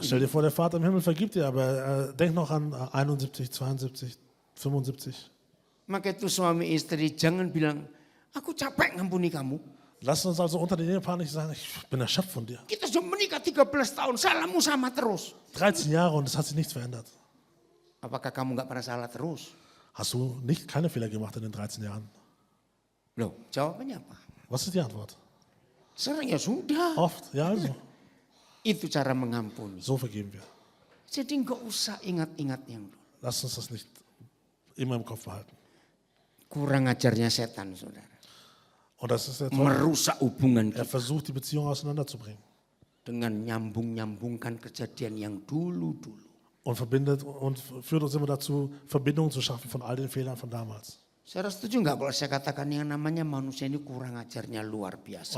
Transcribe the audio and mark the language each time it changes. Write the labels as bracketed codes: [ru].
[de] Stell dir vor, der Vater im Himmel vergibt dir, aber denk noch an 71, 72, 75. [id] Maka itu suami istri jangan bilang, aku capek ngampuni kamu. [de] Lass uns also unter den Ehepaaren nicht sagen, ich bin erschöpft von dir. [id] Kita sudah menikah 13 tahun, salahmu sama terus. [de] 13 Jahre und es hat sich nichts verändert. [id] Apakah kamu gak pernah salah terus? [de] Hast du keine Fehler gemacht in den 13 Jahren? [id] Loh, jawabannya apa? [de] Was ist die Antwort? [id] Sering ya sudah. [de] Oft, ja also. [id] Itu cara mengampuni. [de] So vergeben wir. [id] Jadi gak usah ingat-ingat yang dulu. [de] Lass uns das nicht immer im Kopf behalten. [id] Kurang ajarnya setan, saudara. [de] Und das ist der [id] Merusak hubungan [de] Er [id] kita. [de] versucht, die Beziehung auseinanderzubringen. [id] Dengan nyambung-nyambungkan kejadian yang dulu-dulu. [de] Und verbindet und führt uns immer dazu, Verbindungen zu schaffen von all den Fehlern von damals. [id] Saudara setuju nggak kalau saya katakan yang namanya manusia ini kurang ajarnya luar biasa.